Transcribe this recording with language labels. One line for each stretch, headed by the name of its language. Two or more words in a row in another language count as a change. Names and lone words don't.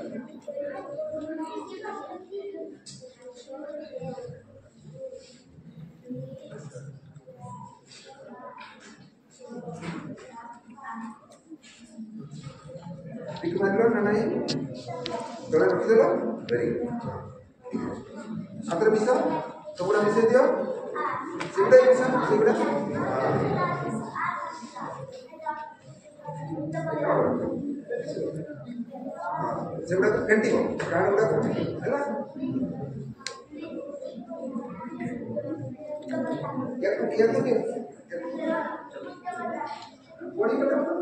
Indonesian: Dikemana mana ini? Kalau kita lo,
English: very good.
Indonesian: Apa bisa? Sebulan bisa dia? Sebulan bisa? Sebulan? Sebulan ganti, kan udah ganti,
Hindi: है ना?
Indonesian: Ya tuh dia.
Hindi: Body का